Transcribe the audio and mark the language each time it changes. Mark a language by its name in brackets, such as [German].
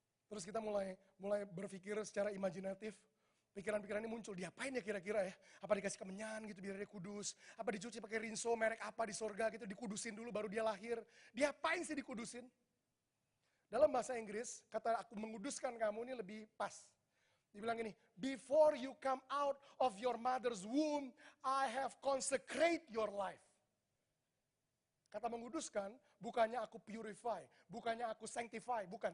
[Indonesian] Terus kita mulai berpikir secara imajinatif. Pikiran-pikiran ini muncul, diapain ya kira-kira ya? Apa dikasih kemenyan gitu biar dia kudus? Apa dicuci pakai rinso merek apa di sorga gitu, dikudusin dulu baru dia lahir? Diapain sih dikudusin? Dalam bahasa Inggris, kata aku menguduskan kamu ini lebih pas. [English] Dibilang gini, before you come out of your mother's womb, I have consecrate your life. [Indonesian] Kata menguduskan, bukannya aku purify, bukannya aku sanctify, bukan.